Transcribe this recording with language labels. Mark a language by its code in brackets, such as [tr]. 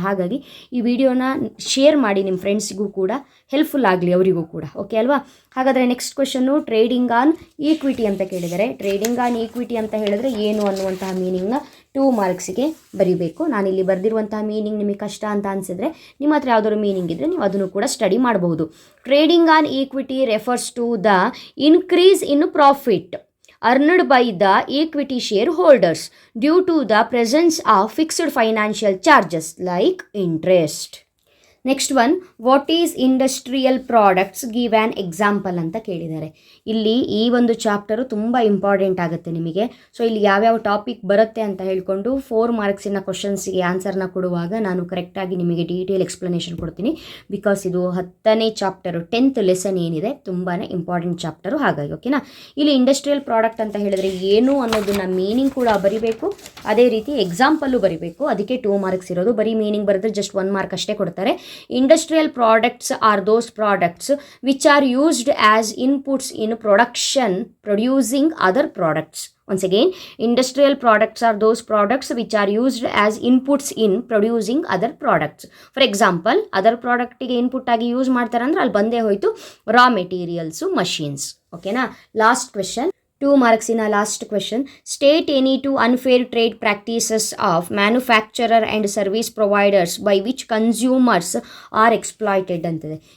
[kn] ಹಾಗಾಗಿ ಈ ವಿಡಿಯೋನ ಶೇರ್ ಮಾಡಿ, ನಿಮ್ಮ ಫ್ರೆಂಡ್ಸಿಗೂ ಕೂಡ ಹೆಲ್ಪ್ಫುಲ್ ಆಗಲಿ, ಅವರಿಗೂ ಕೂಡ. ಓಕೆ ಅಲ್ವಾ? ಹಾಗಾದರೆ next question, trading on equity ಅಂತ ಕೇಳಿದರೆ, ಟ್ರೇಡಿಂಗ್ ಆನ್ ಈಕ್ವಿಟಿ ಅಂತ ಹೇಳಿದ್ರೆ ಏನು ಅನ್ನುವಂತಹ ಮೀನಿಂಗ್ನ 2 ಮಾರ್ಕ್ಸಿಗೆ ಬರೀಬೇಕು. ನಾನಿಲ್ಲಿ ಬರೆದಿರುವಂತಹ ಮೀನಿಂಗ್ ನಿಮಗೆ ಕಷ್ಟ ಅಂತ ಅನಿಸಿದ್ರೆ ನಿಮ್ಮ ಹತ್ರ ಯಾವುದಾದ್ರು ಮೀನಿಂಗ್ ಇದ್ದರೆ ನೀವು ಅದನ್ನು ಕೂಡ ಸ್ಟಡಿ ಮಾಡಬಹುದು. [en] Trading on equity refers to the increase in profit earned by the equity shareholders due to the presence of fixed financial charges like interest. Next one, what is industrial products, give an example [kn] ಅಂತ ಕೇಳಿದ್ದಾರೆ. ಇಲ್ಲಿ ಈ ಒಂದು chapter ತುಂಬ important ಆಗುತ್ತೆ ನಿಮಗೆ. So ಇಲ್ಲಿ ಯಾವ್ಯಾವ ಟಾಪಿಕ್ ಬರುತ್ತೆ ಅಂತ ಹೇಳಿಕೊಂಡು 4 ಮಾರ್ಕ್ಸಿನ ಕ್ವಶನ್ಸಿಗೆ ಆನ್ಸರ್ನ ಕೊಡುವಾಗ ನಾನು ಕರೆಕ್ಟಾಗಿ ನಿಮಗೆ ಡೀಟೇಲ್ ಎಕ್ಸ್ಪ್ಲನೇಷನ್ ಕೊಡ್ತೀನಿ. ಬಿಕಾಸ್ ಇದು 10ನೇ ಚಾಪ್ಟರು, 10th ಲೆಸನ್ ಏನಿದೆ ತುಂಬಾ ಇಂಪಾರ್ಟೆಂಟ್ ಚಾಪ್ಟರು. ಹಾಗಾಗಿ ಓಕೆನಾ? ಇಲ್ಲಿ ಇಂಡಸ್ಟ್ರಿಯಲ್ ಪ್ರಾಡಕ್ಟ್ ಅಂತ ಹೇಳಿದ್ರೆ ಏನು ಅನ್ನೋದನ್ನ ಮೀನಿಂಗ್ ಕೂಡ ಬರಿಬೇಕು, ಅದೇ ರೀತಿ ಎಕ್ಸಾಂಪಲ್ಲು ಬರಿಬೇಕು. ಅದಕ್ಕೆ 2 ಮಾರ್ಕ್ಸ್ ಇರೋದು. ಬರೀ ಮೀನಿಂಗ್ ಬರೆದ್ರೆ ಜಸ್ಟ್ 1 ಮಾರ್ಕ್ ಅಷ್ಟೇ ಕೊಡ್ತಾರೆ. [en] Industrial products are those products which are used as inputs in production producing other products. Once again, industrial products are those products which are used as inputs in producing other products. For example, [kn] other product ಗೆ input ಆಗಿ use ಮಾಡ್ತಾರೆ ಅಂದ್ರೆ ಅಲ್ಲಿ ಬಂದೇ ಹೋಯ್ತು ರಾ materials, machines. ಓಕೆನಾ? Last question, 2 ಮಾರ್ಕ್ಸಿನ last question. [en] state any two unfair trade practices of manufacturer and service providers by which consumers are exploited [kn] ಅಂತಿದೆ.